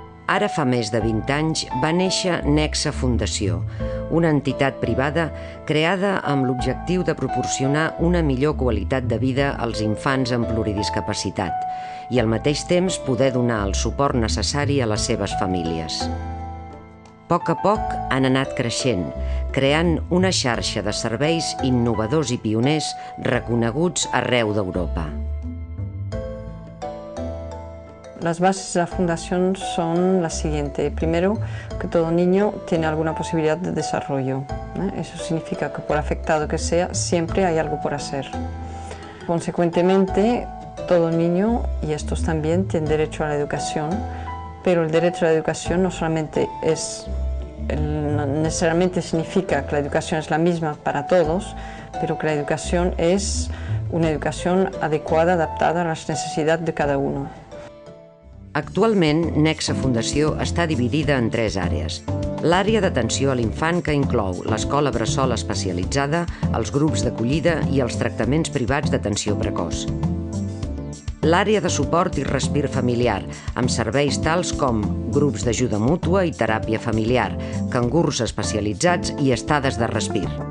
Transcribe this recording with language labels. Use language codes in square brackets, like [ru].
[ca] Ara fa més de 20 anys va néixer Nexe Fundació, una entitat privada creada amb l'objectiu de proporcionar una millor qualitat de vida als infants amb pluridiscapacitat i al mateix temps poder donar el suport necessari a les seves famílies. A poc han anat creixent, creant una xarxa de serveis innovadors i pioners reconeguts arreu d'Europa. [es] Las bases de la fundación son las siguientes. Primero, que todo niño tiene alguna posibilidad de desarrollo. Eso significa que por afectado que sea, siempre hay algo por hacer. Consecuentemente, todo niño, y estos también, tienen derecho a la educación, pero el derecho a la educación no solamente no necesariamente significa que la educación es la misma para todos, pero que la educación es una educación adecuada, adaptada a las necesidades de cada uno. [ca] Actualment, Nexe Fundació està dividida en 3 àrees. L'àrea d'atenció a l'infant, que inclou l'escola bressol especialitzada, els grups d'acollida i els tractaments privats d'atenció precoç. L'àrea de suport i respir familiar, amb serveis tals com grups d'ajuda mútua i teràpia familiar, cangurs especialitzats i estades de respir.